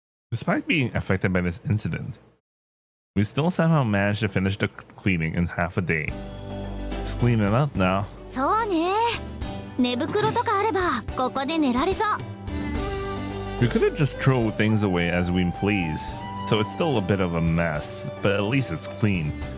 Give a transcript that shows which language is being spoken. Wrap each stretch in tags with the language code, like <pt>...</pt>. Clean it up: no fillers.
<en>Despite being affected by this incident, we still somehow managed to finish the cleaning in half a day. It's cleaning up now.</en> <ja>そうね。寝袋とかあればここで寝られそう。</ja> <en>We could have just thrown things away as we please, so it's still a bit of a mess, but at least it's clean.</en>